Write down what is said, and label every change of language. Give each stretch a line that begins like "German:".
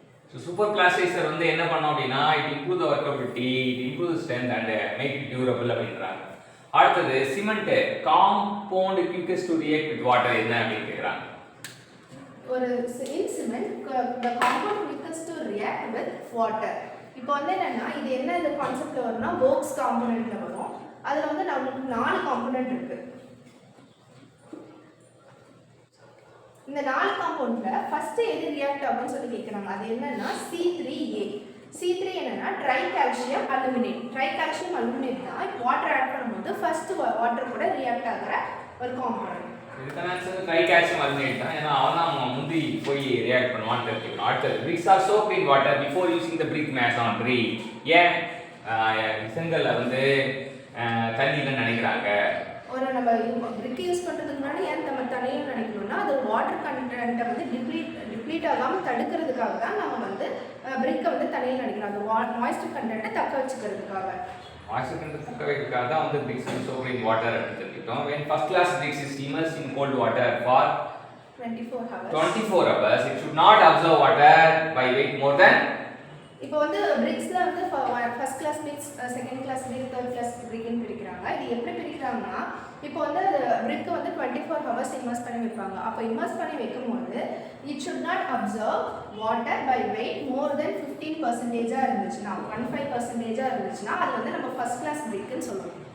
English: so super plasticiser
Tamil: வந்து என்ன பண்ணோம் அப்படின்னா
English: it improve the workability, it improve the strength and make it durable
Tamil: அப்படின்றாங்க.
English: அடுத்தது cement compound quickest to react with water
Tamil: என்ன அப்படின்னு கேட்குறாங்க. ஒரு
English: In cement the compound quickest to react with water.
Tamil: இப்போ வந்து என்னன்னா இது என்ன இந்த கான்செப்ட்ல வரும்னா போக்ஸ் காம்போனன்ட்ல வரும். அதில் வந்து நமக்கு 4 காம்போனன்ட் இருக்கு. இந்த இந்த 4 காம்பவுண்ட்ல ஃபர்ஸ்ட் எது ரியாக்ட் ஆகும்னு சொல்லி கேக்குறாங்க. அது என்னன்னா C3A. C3 என்னன்னா try calcium aluminate. Try calcium aluminate தான் வாட்டர் ஆட் பண்ணும்போது ஃபர்ஸ்ட் வாட்டர் கூட ரியாக்ட் ஆகுற ஒரு காம்பவுண்ட். இதுக்கான ஆன்சர் ட்ரை கால்சியம் அலுமினேட் தான். ஏன்னா அவன் முந்தி போய் ரியாக்ட் பண்ணுவான்னு தெரிஞ்சுக்கணும். அடுத்தது
English: bricks are soaked in water before using the brick mass on brick.
Tamil: ஏன் செங்கல்ல வந்து தண்ணியில நினைக்கிறாங்க. ஒரு நம்ம பிரிக் யூஸ் பண்றதுக்கு முன்னாடி ஏன் நம்ம தண்ணியில் நினைக்கணும்னா அது வாட்டர் கண்டென்ட்டை வந்து டிப்ளீட் ஆகாமல் தடுக்கிறதுக்காக தான் நம்ம வந்து பிரிக்கை வந்து தண்ணியில் நினைக்கிறோம். அந்த மாய்ஸ்டர் கண்டென்ட்டை தக்க வச்சுக்கிறதுக்காக. மாய்ஸ்டர் கண்டென்ட் தக்க வைக்கிறதுக்காக தான் வந்து
English: bricks are soaked in water
Tamil: அப்படின்னு சொல்லிட்டோம்.
English: when first class bricks is immersed in cold water for 24 hours it should not absorb water by weight more than.
Tamil: இப்போ வந்து பிரிக்ஸ்ல வந்து first class BRICS, second class பிரிக், third class பிரிக்னு பிரிக்கிறாங்க. இது எப்படி பிரிக்கிறாங்கன்னா இப்போ வந்து பிரிக் வந்து 24 ஹவர்ஸ் இம்மர்ஸ் பண்ணி வைப்பாங்க. அப்போ இம்மர்ஸ் பண்ணி வைக்கும்போது
English: it should not observe water by weight more than
Tamil: 15% இருந்துச்சுன்னா 15% இருந்துச்சுன்னா அது வந்து நம்ம ஃபர்ஸ்ட் கிளாஸ் பிரிக்னு சொல்லுவோம்.